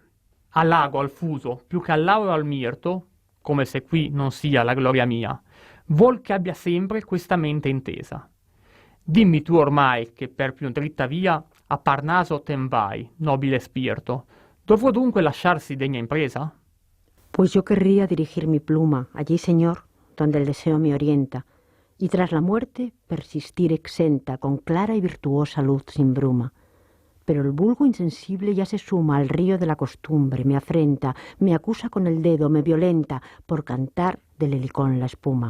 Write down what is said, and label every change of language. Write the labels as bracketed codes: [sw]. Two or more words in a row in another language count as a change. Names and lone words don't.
[it] Al lago, al fuso, più che al lauro al mirto, come se qui non sia la gloria mia, vuol che abbia sempre questa mente intesa. Dimmi tu ormai che per più dritta via a Parnaso ten vai, nobile spirito, dovrò dunque lasciarsi degna impresa? [es] Pues yo querría dirigir mi pluma allí, Señor, donde el deseo me orienta, y tras la muerte persistir exenta con clara y virtuosa luz sin bruma. Pero el vulgo insensible ya se suma al río de la costumbre, me afrenta, me acusa con el dedo, me violenta por cantar del helicón la espuma.